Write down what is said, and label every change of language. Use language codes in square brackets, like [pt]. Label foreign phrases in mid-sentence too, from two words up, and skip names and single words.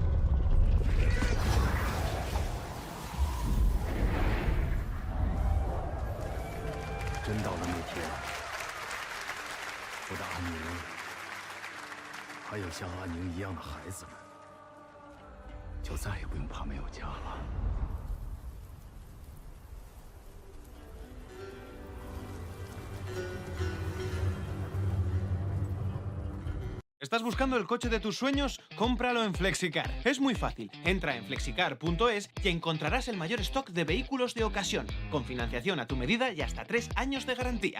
[zh] 真到了那天，我的安宁，还有像安宁一样的孩子们，就再也不用怕没有家了。 [es] ¿Estás buscando el coche de tus sueños? Cómpralo en Flexicar. Es muy fácil. Entra en flexicar.es y encontrarás el mayor stock de vehículos de ocasión, con financiación a tu medida y hasta 3 años de garantía.